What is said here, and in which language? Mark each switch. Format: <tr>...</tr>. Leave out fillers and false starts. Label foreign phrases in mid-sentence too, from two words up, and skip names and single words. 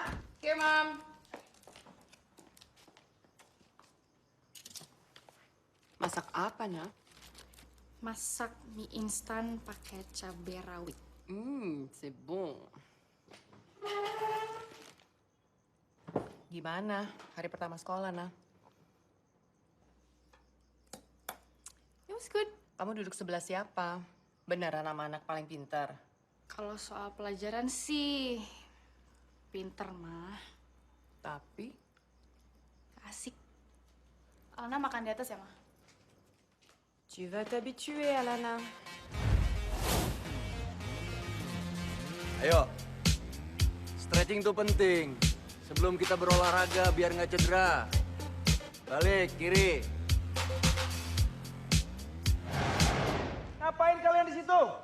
<id>Oke, Mam. Masak apa, Nak? Masak mie instan pakai cabai rawit.</id> <fr>C'est bon.</fr> <id>Gimana hari pertama sekolah, Nak?</id> <en>It was good.</en> <id>Kamu duduk sebelah siapa? Beneran sama anak paling pintar? Kalau soal pelajaran sih pinter mah. Tapi Asik. Alana makan di atas ya, Ma?</id> <fr>tu vas t'habituer, Alana.</fr> <id>Ayo, stretching tuh penting. Sebelum kita berolahraga biar nggak cedera. Balik, kiri. Ngapain kalian di situ?</id>